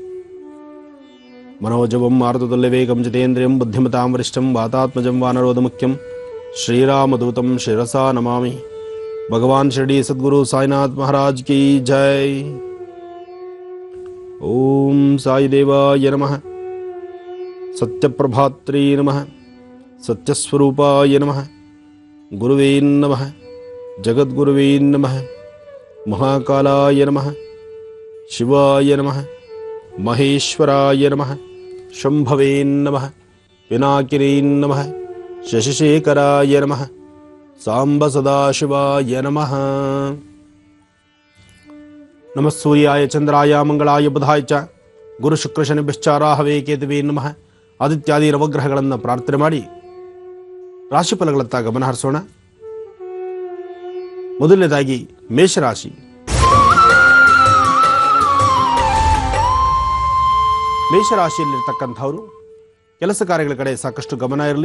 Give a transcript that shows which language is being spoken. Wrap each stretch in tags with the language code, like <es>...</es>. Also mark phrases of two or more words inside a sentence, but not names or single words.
<sa>ಮನೋಜವಂ ಮಾರುತತುಲ್ಯ ವೇಗಂ ಜಿತೇಂದ್ರಿಯಂ ಬುದ್ಧಿಮತಾಂ ವರಿಷ್ಠಂ ವಾತಾತ್ಮಜಂ ವಾನರೋಧ ಮುಖ್ಯಂ ಶ್ರೀರಾಮದೂತಂ ಶಿರಸಾ ನಮಾಮಿ.</sa> <hi>भगवान शिरडी सद्गुरु साईनाथ महाराज की जय.</hi> <sa>ಓಂ ಸಾಯಿ ದೇವಾಯ ನಮಃ. ಸತ್ಯಪ್ರಭಾತ್ರೇ ನಮಃ. ಸತ್ಯಸ್ವರೂಪಾಯ ನಮಃ. ಗುರುವೇ ನಮಃ. ಜಗದ್ಗುರುವೇ ನಮಃ. ಮಹಾಕಾಲಾಯ ನಮಃ. ಶಿವಾಯ ನಮಃ. ಮಹೇಶ್ವರಾಯ ನಮಃ. ಶಂಭವೇ ನಮಃ. ಪಿನಾಕಿನೇ ನಮಃ. ಶಶಿಶೇಖರಾಯ ನಮಃ. ಸಾಂಬ ಸದಾಶಿವಾಯ ನಮಃ. ನಮಃ ಸೂರ್ಯಾಯ ಚಂದ್ರಾಯ ಮಂಗಳಾಯ ಬುಧಾಯ ಚ ಗುರು ಶುಕ್ರ ಶನಿಭ್ಯಶ್ಚ ರಾಹವೇ ಕೇತುವೇ ನಮಃ.</sa> <kn>ಆದಿತ್ಯಾದಿ ನವಗ್ರಹಗಳನ್ನು ಪ್ರಾರ್ಥನೆ ಮಾಡಿ ರಾಶಿಫಲಗಳತ್ತ ಗಮನ ಹರಿಸೋಣ. ಮೊದಲನೇದಾಗಿ ಮೇಷರಾಶಿ. ಮೇಷರಾಶಿಯಲ್ಲಿರ್ತಕ್ಕಂಥವರು ಕೆಲಸ ಕಾರ್ಯಗಳ ಕಡೆ ಸಾಕಷ್ಟು ಗಮನ ಇರಲಿ.</kn>